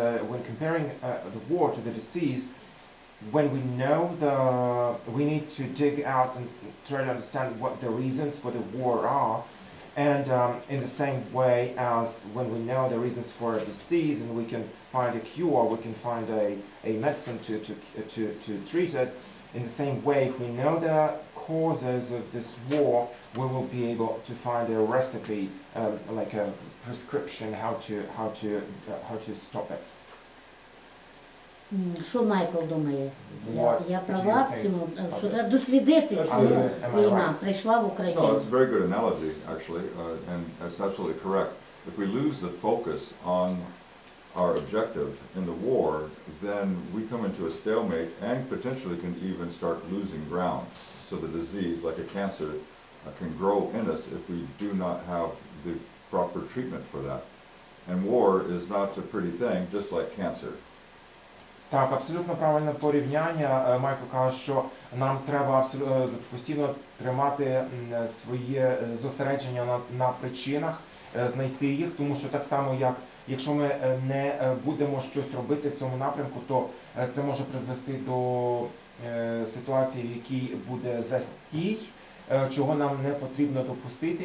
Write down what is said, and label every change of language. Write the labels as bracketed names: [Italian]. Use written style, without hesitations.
[English] when comparing the war to the disease, when we know we need to dig out and try to understand what the reasons for the war are, and in the same way as when we know the reasons for a disease and we can find a cure, we can find a medicine to treat it. In the same way, if we know the causes of this war, we will be able to find a recipe, like a prescription, how to stop it. [Ukrainian] Що Майкл думає? Я права в цьому, що треба дослідити, чому війна прийшла в Україну. [English] No, it's a very good analogy, actually, and that's absolutely correct. If we lose the focus on our objective in the war, then we come into a stalemate and potentially can even start losing ground. So the disease, like a cancer, can grow in us if we do not have the proper treatment for that. And war is not a pretty thing, just like cancer. [Ukrainian] Так, абсолютно правильне порівняння. Майкл каже, що нам треба постійно тримати своє зосередження на причинах, знайти їх, тому що так само, як якщо ми не будемо щось робити в цьому напрямку, то це може призвести до ситуації, в якій буде застій, чого нам не потрібно допустити.